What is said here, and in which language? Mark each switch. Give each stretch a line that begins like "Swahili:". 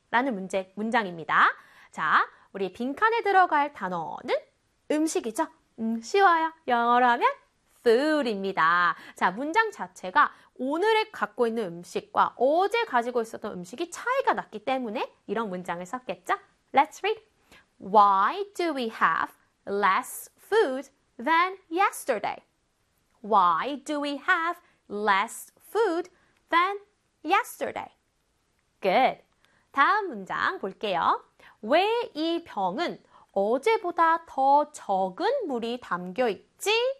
Korean: 라는 문장입니다. 자, 우리 빈칸에 들어갈 단어는 음식이죠? 쉬워요. 영어로 하면 food입니다. 자, 문장 자체가 오늘에 갖고 있는 음식과 어제 가지고 있었던 음식이 차이가 났기 때문에 이런 문장을 썼겠죠?
English: Let's read. Why do we have less food than yesterday? Why do we have less food than yesterday?
Korean: Good. 다음 문장 볼게요. 왜 이 병은 어제보다 더 적은 물이 담겨 있지?